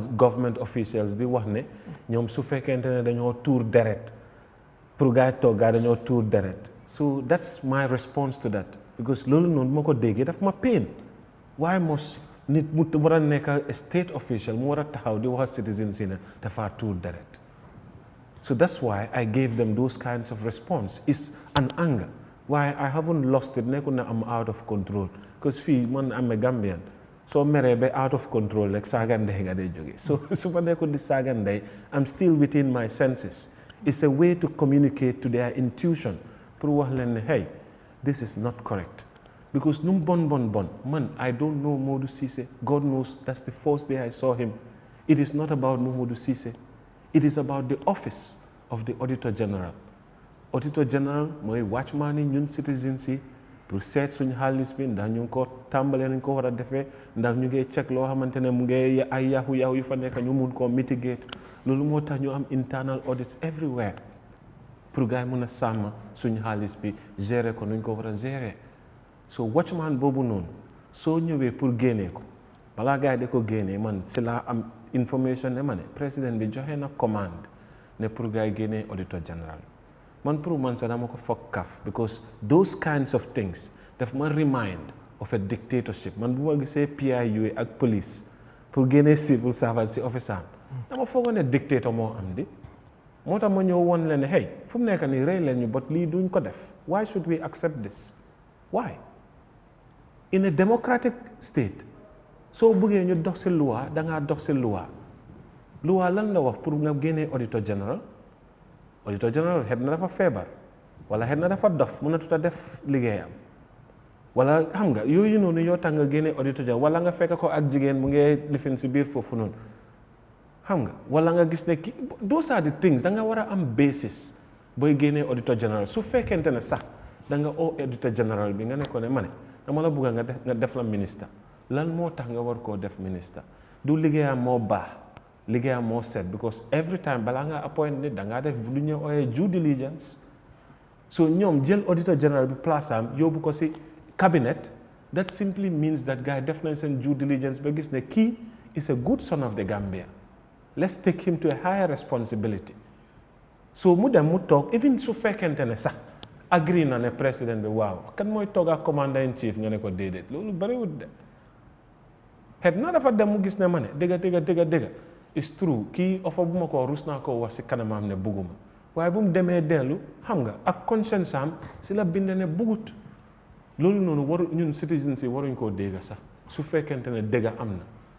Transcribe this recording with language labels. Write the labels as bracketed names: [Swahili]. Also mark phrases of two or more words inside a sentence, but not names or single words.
[English] government officials [Wolof] di wax ne ñoom su fekkente ne dañoo tuur deret pour gars yi toog gars dañoo tuur deret [English] so that's my response to that [Wolof] because loolu noonu ma ko déggee daf ma pain waaye mos nit mu war a nekk [English] state official [Wolof] mu war a taxaw di wax citizen si ne dafa tuur deret [English] so that's why I gave them those kinds of response it's an anger why I haven't lost it [Wolof] nekkul ne [English] I'm out of control because [Wolof] fii man [English] am a Gambian [Wolof] soo meree ba [English] out of control [Wolof] rek saaga ndey nga day jóge so su ma nekkul di saaga ndey [English] I'm still within my senses it's a way to communicate to their intuition [Wolof] pour wax leen ne [English] hey this is not correct because [Wolof] num bon man [English] I don't know Modou Ceesay God knows that's the first day I saw him it is not about Modou Ceesay it is about the office of the Auditor General [Wolof] mooy watchman yi ñun citizens yi pour seet suñu xaalis bi ndax ñu ngi ko tàmbalee nañ ko war a defee ndax ñu ngi check loo xamante ne mu ngi ay yahoo yu fa nekk ñu mun koo mitigate loolu moo tax ñu am internal [English] audits everywhere [Wolof] pour gars yi mun a sàmm suñu xaalis bi gérer ko nuñ ko war a gérer so watchman boobu noonu soo ñëwee pour génnee ko balaa gars yi di ko génnee man si laa am information ne ma ne président bi joxe na commande ne pour gars yi génnee auditor général man pour man sax dama ko foog kaf because [English] those kinds of things [Wolof] daf ma [English] remind of a dictatorship [Wolof] man bu ma gisee PIU ak police pour génnee [English] civil servant [Wolof] si office am dama foogoon ne dictator moo am di moo tax ma ñëw woon leen ne hey fu mu nekk nii rey leen ñu but lii duñ ko def [English] why should we accept this why in a democratic state [Wolof] soo bëggee ñu dox si loi da ngaa dox si loi lan la wax pour nga génnee auditor général xet na dafa feebar wala xet na dafa dof mënatut a def liggéeyam wala xam nga yooyu noonu yoo tax nga génnee auditor général wala nga fekk ko ak jigéen mu ngi lifin si biir foofu noonu xam nga wala nga gis ne ki [English] those are the things [Wolof] da nga war a am basis booy génnee auditor général su fekkente ne sax da nga oo auditor général bi nga ne ko ne ma ne dama la bëgg nga def la ministre lan moo tax nga war koo def ministre du liggéeyam moo baax liggéeyam moo set [English] because every time [Wolof] balaa nga appoint nit da ngaa def lu ñu ooyee [English] due diligence [Wolof] so ñoom jël auditor général bi place am yóbbu ko si cabinet [English] that simply means that guy [Wolof] def nañ seen [English] due diligence [Wolof] ba gis ne kii [English] is a good son of the Gambia let's take him to a higher responsibility [Wolof] so mu dem mu toog even su fekkente ne sax agree na ne président bi waaw kan mooy toog ak [English] commander in chief [Wolof] nga ne ko déedéet loolu bëriwut de xet na dafa dem mu gis ne ma ne dëgga [English] it's true [Wolof] kii offer bu ma ko rus naa ko wax si kanamam ne bugguma waaye bu mu demee dellu xam nga ak conscience am si la bind ne buggut loolu noonu waru ñun citizens yi waruñ koo dégga sax su fekkente ne dëgga am na